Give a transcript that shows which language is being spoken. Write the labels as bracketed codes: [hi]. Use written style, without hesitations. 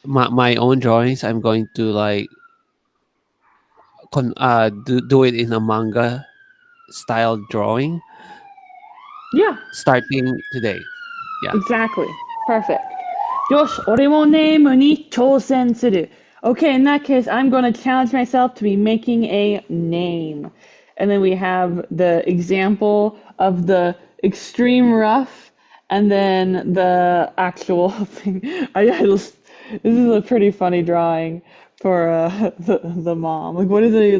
[en] My own drawings, I'm going to like do it in a manga style drawing Yeah, starting today. Yeah. exactly. Perfect. [ja] よし、俺もネームに挑戦する. [en] Okay, in that case, I'm going to challenge myself to be making a name. And then we have the example of the extreme rough and then the actual thing. This is a pretty funny drawing for the mom. Like, what is it?